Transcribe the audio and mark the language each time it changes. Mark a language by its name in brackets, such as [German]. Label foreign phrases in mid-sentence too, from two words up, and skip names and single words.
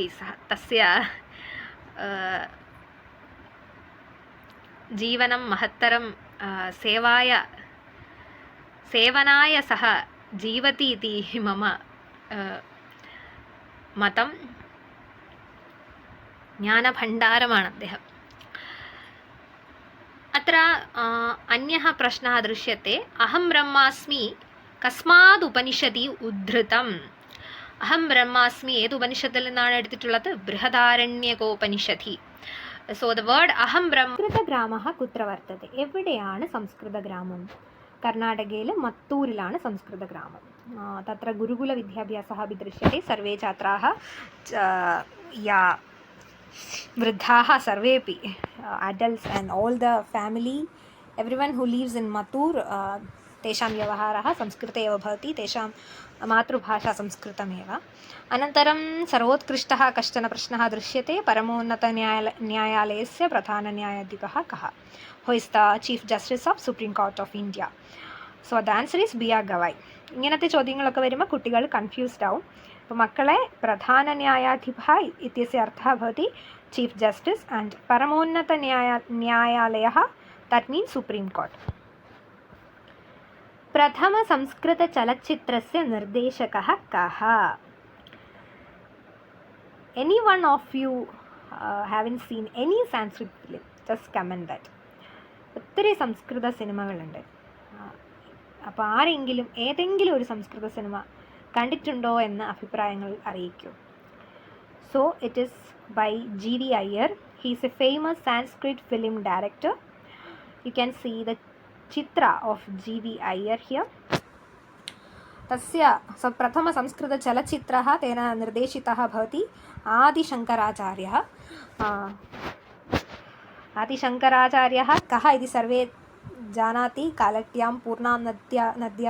[Sanskrit] सः तस्य जीवनं महत्तरं सेवनाय सः जीवति इति मम मतं. [Malayalam] ज्ञानभण्डारമാണ് അദ്ദേഹം. [Sanskrit] अत्र अन्यः प्रश्नः दृश्यते, अहं ब्रह्मास्मि कस्माद् उपनिषदि उद्धृतम्? अहं ब्रह्मास्मि [Malayalam] ഏത് ഉപനിഷത്തിൽ നിന്നാണ് എടുത്തിട്ടുള്ളത്? [English] ബൃഹദാരണ്യകോപനിഷദി. So the word [Sanskrit] अहं ब्रह्म. സംസ്കൃതഗ്രാമः कुत्र वर्तते? [Malayalam] എവിടെയാണ് സംസ്കൃതഗ്രാമം? കർണാടകയിലെ മത്തൂരിലാണ് സംസ്കൃതഗ്രാമം. [Sanskrit] तत्र गुरुकुलविद्याभ्यासः अपि दृश्यते. सर्वे छात्राः या वृद्धाः सर्वेपि [English] adults and all the family, everyone who lives in Mathur, [Sanskrit] तेषां व्यवहारः संस्कृते एव भवति. तेषां मातृभाषा संस्कृतमेव. अनन्तरं सर्वोत्कृष्टः कश्चन प्रश्नः दृश्यते, परमोन्नतन्यायालयस्य प्रधानन्यायाधिपः कः? [English] Who is the Chief Justice of Supreme Court of India? So the answer is B.R. Gavai. [Malayalam] ഇങ്ങനത്തെ ചോദ്യങ്ങളൊക്കെ വരുമ്പോൾ കുട്ടികൾ കൺഫ്യൂസ്ഡ് ആവും. അപ്പോൾ മക്കളെ, [Sanskrit] പ്രധാന ന്യായാധിപ ഇത്യस्य अर्थः भवति [English] Chief Justice and [Sanskrit] परमोन्नत न्यायालयः, [English] that means Supreme Court. [Sanskrit] प्रथम संस्कृत चलच्चित्रस्य निर्देशकः कः? [English] Any one of you haven't seen any Sanskrit film? Just comment that. [Malayalam] ഒത്തിരി സംസ്കൃത സിനിമകളുണ്ട്. അപ്പോൾ ആരെങ്കിലും ഏതെങ്കിലും ഒരു സംസ്കൃത സിനിമ കണ്ടിട്ടുണ്ടോ എന്ന അഭിപ്രായങ്ങൾ അറിയിക്കൂ. [English] So it is by G.V. Iyer. He is a famous Sanskrit film director. You can see the chitra of G.V. Iyer here. [Sanskrit] तस्य प्रथम संस्कृत चलचित्रः तेन निर्देशितः भवति आदिशङ्कराचार्यः. आदिशङ्कराचार्यः कः इति सर्वे जानाति कालट्यां पूर्णां नद्या